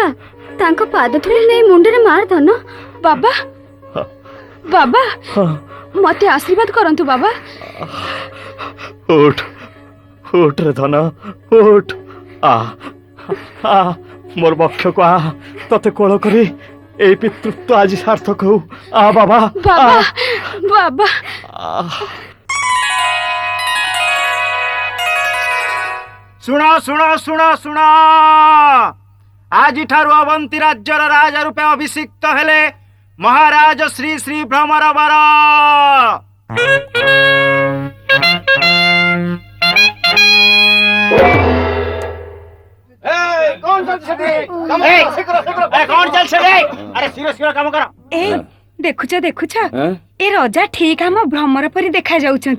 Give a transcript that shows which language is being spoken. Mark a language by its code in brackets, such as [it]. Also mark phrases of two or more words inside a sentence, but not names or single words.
[or] ତାଙ୍କ ପାଦ ଧୂଳି ନେଇ ମୁଣ୍ଡରେ ମାର ଧନ। ବାବା ବାବା ମତେ ଆଶୀର୍ବାଦ କରନ୍ତୁ ବାବା। ଉଠ ଉଠ ରେ ଧନ ଉଠ ଆ ମୋର ବକ୍ଷକୁ ଆ ତତେ କୋଳ କରି ଏଇ ପିତୃତ୍ୱ ଆଜି ସାର୍ଥକ ହଓ আ বাবা ବାବା ବାବା ଶୁଣ ଶୁଣ ଶୁଣ ଶୁଣ ଆଜିଠାରୁ ଅବନ୍ତୀ ରାଜ୍ୟର ରାଜା ରୂପେ ଅଭିଷିକ୍ତ ହେଲେ ମହାରାଜ ଶ୍ରୀ ଶ୍ରୀ ଭ୍ରମର ବର। ଦେଖୁଛ ଦେଖୁଛ ଏ ରଜା ଠିକ ଆମ ଭ୍ରମର ପରି ଦେଖା ଯାଉଛନ୍ତି।